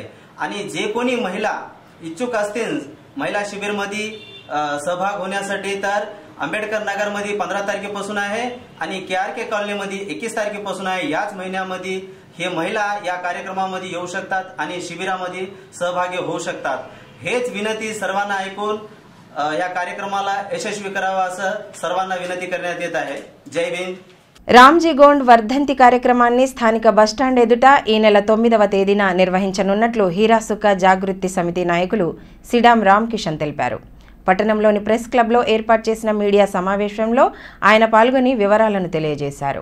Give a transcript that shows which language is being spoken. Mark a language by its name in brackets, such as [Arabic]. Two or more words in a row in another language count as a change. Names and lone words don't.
[Marathi] आणि जे कोणी महिला इच्छुक असतील महिला शिबिरमध्ये सहभाग होण्यासाठी तर आंबेडकर नगरमध्ये 15 तारखेपासून आहे आणि KRK कॉलनीमध्ये 21 तारखेपासून आहे. याच महिन्यामध्ये हे महिला या कार्यक्रमामध्ये येऊ शकतात आणि शिबिरामध्ये सहभागी होऊ शकतात. हेच विनंती सर्वांना ऐकून या कार्यक्रमाला यशस्वी करावा असं सर्वांना विनंती करण्यात येत आहे. जय भीम. [Telugu] రామ్జీ గోండ్ వర్ధంతి కార్యక్రమాన్ని స్థానిక బస్టాండ్ ఎదుట ఈ నెల 9వ తేదీన నిర్వహించనున్నట్లు హీరాసుక్క జాగృతి సమితి నాయకులు సిడాం రామకిషన్ తెలిపారు. పట్టణంలోని ప్రెస్ క్లబ్లో ఏర్పాటు చేసిన మీడియా సమావేశంలో ఆయన పాల్గొని వివరాలను తెలియజేశారు.